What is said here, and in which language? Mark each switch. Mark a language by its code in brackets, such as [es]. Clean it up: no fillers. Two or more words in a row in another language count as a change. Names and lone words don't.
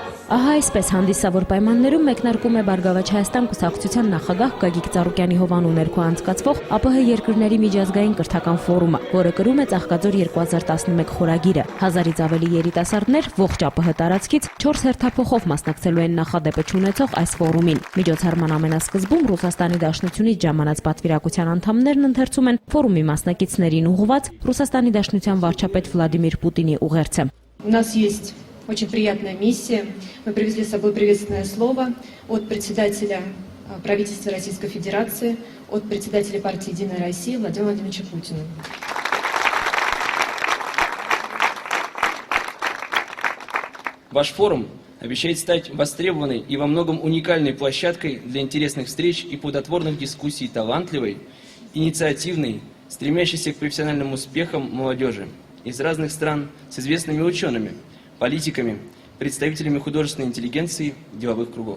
[hy] Ահա այսպես հանդիսավոր պայմաններում մեկնարկում է Բարգավաճ Հայաստան կուսակցության նախագահ Գագիկ Ծառուկյանի հովանու ներքո անցկացվող ԱՊՀ երկրների միջազգային կրթական ֆորումը, որը կրում է Ծաղկաձոր 2011 խորագիրը։ 1000-ից ավելի երիտասարդներ ողջ ԱՊՀ տարածքից 4 հերթափոխով մասնակցելու են նախադեպը չունեցող այս ֆորումին։ Միջոցառման ամենասկզբում Ռուսաստանի Դաշնությունից ժամանած պատվիրակության անդամներն ընթերցում են ֆորումի մասնակիցներին ուղղված Ռուսաստանի Դաշնության վարչապետ Վլադիմիր Պուտինի ուղերձը։ [ru] У нас есть очень приятная миссия. Мы привезли с собой приветственное слово от председателя правительства Российской Федерации, от председателя партии «Единая Россия» Владимира Владимировича Путина. Ваш форум обещает стать востребованной и во многом уникальной площадкой для интересных встреч и плодотворных дискуссий талантливой, инициативной, стремящейся к профессиональным успехам молодежи из разных стран с известными учеными, политиками, представителями художественной интеллигенции, деловых кругов.